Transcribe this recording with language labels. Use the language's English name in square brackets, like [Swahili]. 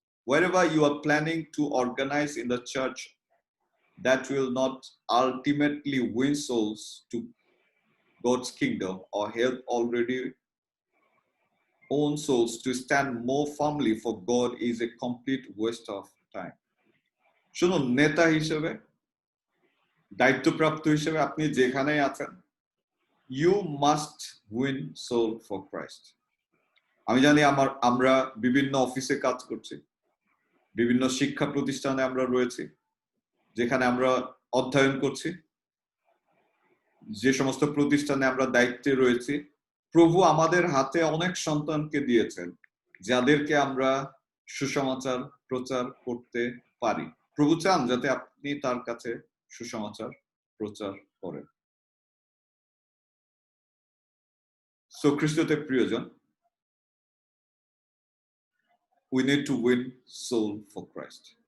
[English] Wherever you are planning to organize in the church that will not ultimately win souls to God's kingdom or help already own souls to stand more firmly for God is a complete waste of time. [Bangla] শুনুন, নেতা হিসেবে, দায়িত্বপ্রাপ্ত হিসেবে আপনি যেখানেই আছেন, [English] you must win soul for Christ. [Bangla] আমি জানি আমরা বিভিন্ন অফিসে কাজ করছি, বিভিন্ন শিক্ষা প্রতিষ্ঠানে আমরা রয়েছি, যেখানে আমরা অধ্যয়ন করছি, যে সমস্ত প্রতিষ্ঠানে আমরা দায়িত্বে রয়েছি, প্রভু আমাদের হাতে অনেক সন্তানকে দিয়েছেন যাদেরকে আমরা সুসমাচার প্রচার করতে পারি। প্রভু চান যাতে আপনি তার কাছে সুসমাচার প্রচার করেন। সো খ্রিস্টতে প্রিয়জন, [English] we need to win soul for Christ.